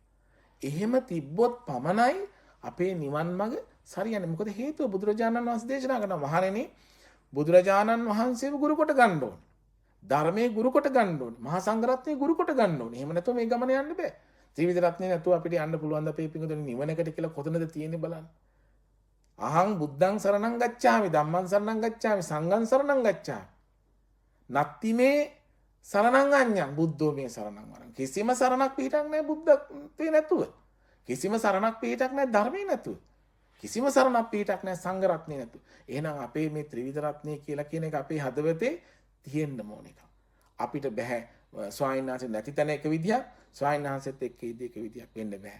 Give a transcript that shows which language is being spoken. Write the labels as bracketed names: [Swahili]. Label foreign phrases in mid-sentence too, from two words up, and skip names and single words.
[Sinhala] එහෙම තිබ්බොත් පමණයි අපේ නිවන් මඟ සරියන්නේ. මොකද හේතුව බුදුරජාණන් වහන්සේ දේශනා කරනවා මහණෙනි බුදුරජාණන් වහන්සේව ගුරු කොට ගන්න ඕනේ. ධර්මයේ ගුරු කොට ගන්න ඕනේ. මහා සංඝරත්නයේ ගුරු කොට ගන්න ඕනේ. එහෙම නැතුව මේ ගමන යන්න බෑ. ත්‍රිවිධ රත්නේ නැතුව අපිට යන්න පුළුවන් ද අපේ පිංගුතුනි නිවනකට කියලා කොතනද තියෙන්නේ බලන්න. [Pali] අහං බුද්ධං සරණං ගච්ඡාමි ධම්මං සරණං ගච්ඡාමි සංඝං සරණං ගච්ඡාමි. නත්ති මේ සරණං අඤ්ඤං බුද්ධෝ මේ සරණං වරං. [Sinhala] කිසිම සරණක් පිටක් නැහැ බුද්ධත්වේ නැතුව. කිසිම සරණක් පිටක් නැහැ ධර්මයේ නැතුව. කිසිම සරණක් පිටක් නැහැ සංඝ රත්නේ නැතුව. එහෙනම් අපේ මේ ත්‍රිවිධ රත්නේ කියලා කියන එක අපේ හදවතේ තියෙන්න ඕන එක. අපිට බෑ ස්වාමීන් වහන්සේ නැති තැන එක විදියක් ස්වාමීන් වහන්සේත් එක්ක ඉදී එක විදියක් වෙන්න බෑ.